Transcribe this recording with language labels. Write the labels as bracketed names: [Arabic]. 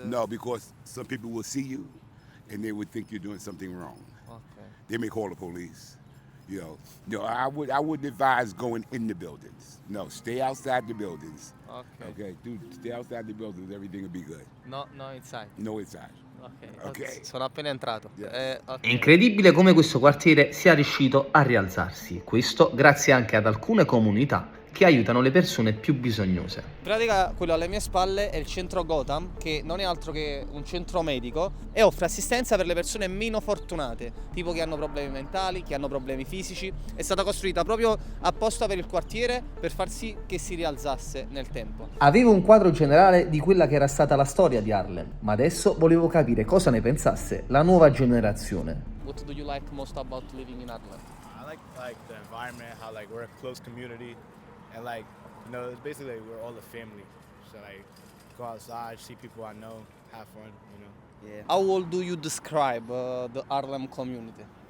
[English] No, because some people will see you, and they would think you're doing something wrong. Okay. They may call the police. You know, I wouldn't advise going in the buildings. No, stay outside the buildings. Okay, dude, stay outside the buildings. Everything will be good. No inside. No inside. Ok. Ok. [Italian] Sono appena entrato. [English] Yeah. Ok. [Italian] È incredibile come questo quartiere sia riuscito a rialzarsi, questo grazie anche ad alcune comunità che aiutano le persone più bisognose. In pratica quello alle mie spalle è il centro Gotham, che non è altro che un centro medico e offre assistenza per le persone meno fortunate, tipo che hanno problemi mentali, che hanno problemi fisici. È stata costruita proprio apposta per il quartiere per far sì che si rialzasse nel tempo. Avevo un quadro generale di quella che era stata la storia di Harlem, ma adesso volevo capire cosa ne pensasse la nuova generazione. [English] What do you like most about living in Harlem? I like the environment, how like we're a close community, and like it's basically like we're all a family. So like go outside, see people I know, have fun. Yeah. How would do you describe the Harlem community?